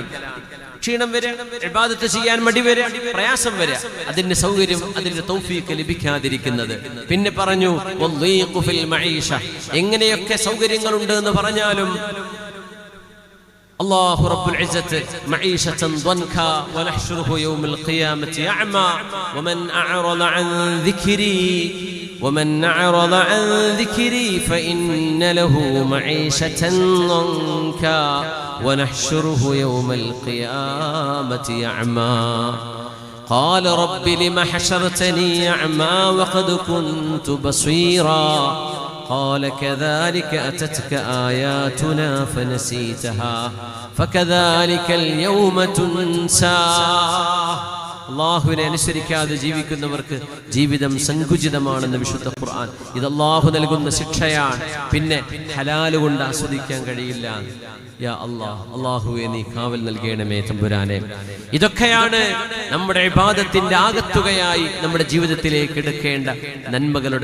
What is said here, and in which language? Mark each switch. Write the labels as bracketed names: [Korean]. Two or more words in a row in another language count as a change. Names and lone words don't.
[Malayalam] ക്ഷീണം വരെ, ഇബാദത്ത് ചെയ്യാൻ മടി വരെ, പ്രയാസം വരെ, അതിന്റെ സൗകര്യം, അതിന്റെ തൗഫീഖ് ലഭിക്കാതിരിക്കുന്നത്. പിന്നെ പറഞ്ഞു [Arabic] الضيق في المعيشة, [Malayalam] എങ്ങനെയൊക്കെ സൗകര്യങ്ങളുണ്ട് എന്ന് പറഞ്ഞാലും [Arabic] الله رب العزة معيشة ضنكا ونحشره يوم القيامة أعمى ومن أعرض عن ദിക്രി ومن أعرض عن ذكري فإن له معيشة ضنكا ونحشره يوم القيامة أعمى قال رب لم حشرتني أعمى وقد كنت بصيرا قال كذلك أتتك آياتنا فنسيتها فكذلك اليوم تنسى. [Malayalam] അള്ളാഹുവിനെ അനുസരിക്കാതെ ജീവിക്കുന്നവർക്ക് ജീവിതം സങ്കുചിതമാണെന്ന് വിശുദ്ധ ഖുർആൻ. ഇത് അള്ളാഹു നൽകുന്ന ശിക്ഷയാണ്. പിന്നെ ഹലാല് കൊണ്ട് ആസ്വദിക്കാൻ കഴിയില്ല. [Arabic] يا الله, [Malayalam] അള്ളാഹുവേ നീ കാവൽ നൽകണമേ തമ്പുരാനെ. ഇതൊക്കെയാണ് നമ്മുടെ ഇബാദത്തിന്റെ ആകത്തുകയായി നമ്മുടെ ജീവിതത്തിലേക്ക് എടുക്കേണ്ട നന്മകളുടെ ശകലങ്ങൾ.